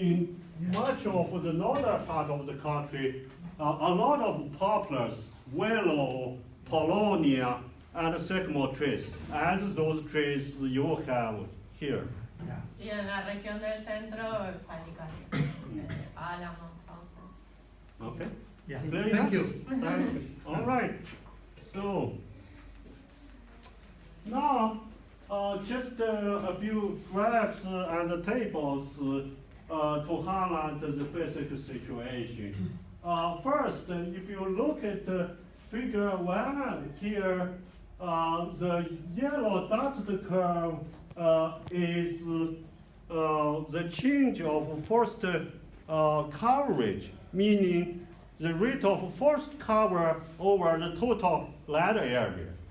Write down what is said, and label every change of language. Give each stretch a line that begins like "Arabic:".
English: in much of the northern part of the country, a lot of poplars, willow, paulownia, and sycamore trees, as those trees you have here. Yeah.
Spanish: Y en la región del centro, salical, álamos, sauces.
English: Okay? Yeah. Clear Thank enough? you. Thank you. All right. So now, just a few graphs and tables to highlight the basic situation. First, if you look at figure 1 here, the yellow dotted curve is the change of forest coverage, meaning the rate of forest cover over the total land area.